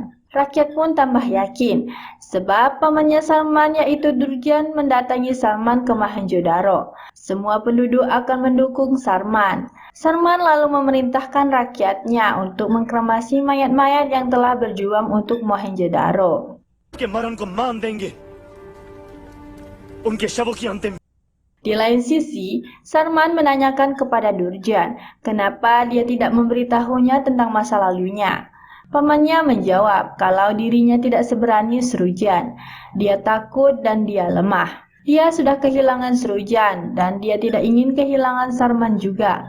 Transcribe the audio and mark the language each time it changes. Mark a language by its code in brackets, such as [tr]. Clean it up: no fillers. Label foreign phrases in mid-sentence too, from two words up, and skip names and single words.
[id] Rakyat pun tambah yakin, sebab pamannya Sarman yaitu Durjan mendatangi Sarman ke Mohenjo-daro. Semua penduduk akan mendukung Sarman. Sarman lalu memerintahkan rakyatnya untuk mengkremasi mayat-mayat yang telah berjuang untuk Mohenjo-daro. [hi] के मरण को मान देंगे उनके शवों की अंतिम। [id] Di lain sisi, Sarman menanyakan kepada Durjan kenapa dia tidak memberitahunya tentang masa lalunya. Pamannya menjawab kalau dirinya tidak seberani Srujan. Dia takut dan dia lemah. Dia sudah kehilangan Srujan dan dia tidak ingin kehilangan Sarman juga.